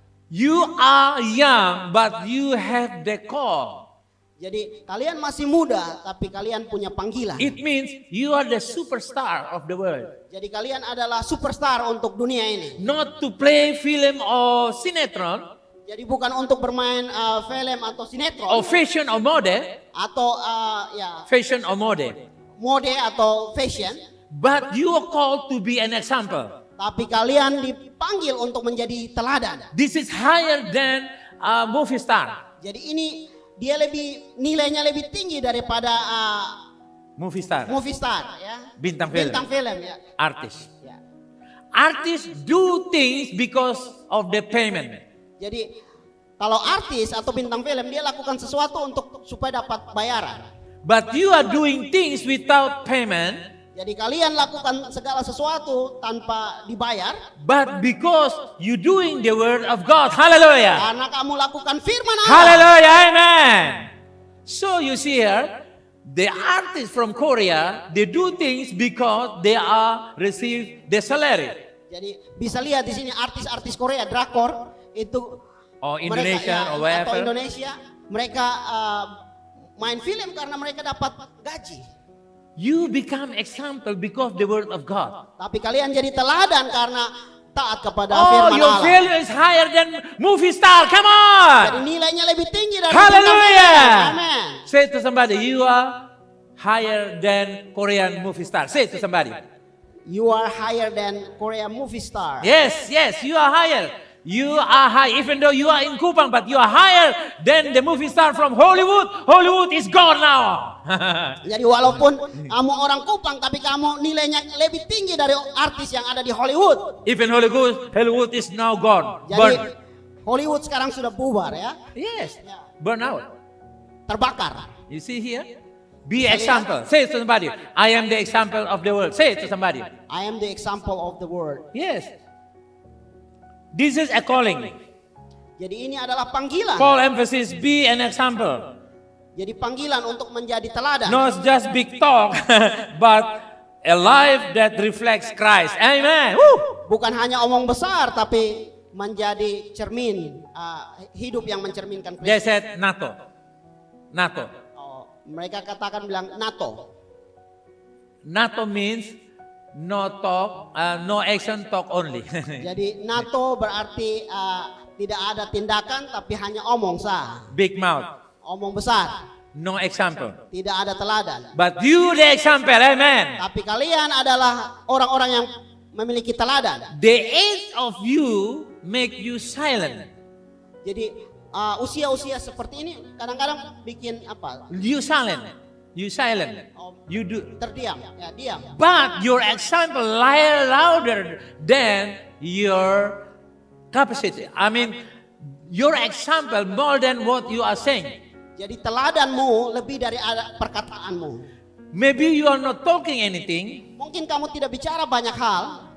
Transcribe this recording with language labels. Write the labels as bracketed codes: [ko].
[en] You are young, but you have the call. [id] Jadi kalian masih muda, tapi kalian punya panggilan. [en] It means you are the superstar of the world. [id] Jadi kalian adalah superstar untuk dunia ini. [en] Not to play film or sinetron, [id] Jadi bukan untuk bermain film atau sinetron [en] or fashion or mode, [id] atau ya [en] fashion or mode. [id] mode atau fashion, [en] But you are called to be an example. [id] tapi kalian dipanggil untuk menjadi teladan. [en] This is higher than a movie star. [id] Jadi ini dia nilainya lebih tinggi daripada [en] Movie star. [id] movie star ya. Bintang film. Bintang film ya. [en] Artist. [id] Ya. [en] Artists do things because of the payment. [id] Jadi kalau artis atau bintang film dia lakukan sesuatu untuk supaya dapat bayaran. [en] But you are doing things without payment. [id] Jadi kalian lakukan segala sesuatu tanpa dibayar [en] but because you doing the word of God. Hallelujah. [id] karena kamu lakukan firman Allah. Hallelujah. Amen. [en] So you see here, the artists from Korea, they do things because they are receive the salary. [id] Jadi bisa lihat di sini artis-artis Korea drakor itu [en] Or Indonesian or [id] atau [en] wherever. [id] Indonesia mereka main film karena mereka dapat gaji. [en] You become example because the word of God. [id] Tapi kalian jadi teladan karena taat kepada Oh, firman [en] your [id] Allah. [en] value is higher than movie star. Come [id] Jadi [en] on. [id] nilainya lebih tinggi dari Hallelujah. bintang film. Amen. [en] Say to somebody, you are higher than Korean movie star. Say to somebody. You are higher than Korea movie star. Yes, yes, you are higher. You are high, even though you are in Kupang, but you are higher than the movie star from Hollywood. Hollywood is gone now. [id] Jadi walaupun kamu orang Kupang, tapi kamu nilainya lebih tinggi dari artis yang ada di Hollywood. [en] Even Hollywood is now gone. [id] Jadi [en] Burn. [id] Hollywood sekarang sudah bubar ya, [en] Yes, burn out. [id] terbakar. [en] You see here? Be example. Say to somebody, I am the example of the world. Say it to somebody. I am the example of the world. Yes. This is a calling. [id] Jadi ini adalah panggilan. [en] Paul emphasis, be an example. [id] Jadi panggilan untuk menjadi teladan. [en] Not just big talk, but a life that reflects Christ. Amen. Woo! [id] Bukan hanya omong besar, tapi menjadi cermin hidup yang mencerminkan [en] They [id] Kristus. [en] said NATO. NATO. [id] Oh, mereka katakan bilang NATO. [en] NATO means no talk, no action, talk only. [id] Jadi NATO berarti tidak ada tindakan tapi hanya omong sah. [en] Big mouth, [id] Omong besar, [en] no example. [id] tidak ada teladan. [en] But you the example, amen. [id] Tapi kalian adalah orang-orang yang memiliki teladan. [en] The age of you make you silent. [id] Jadi usia-usia seperti ini kadang-kadang bikin apa? [en] You silent. You silent. You do. [id] Terdiam, ya diam. [en] But your example louder than your capacity. I mean, your example more than what you are saying. [id] Jadi teladanmu lebih dari perkataanmu. [en] Maybe you are not talking anything, [id] Mungkin kamu tidak bicara banyak hal,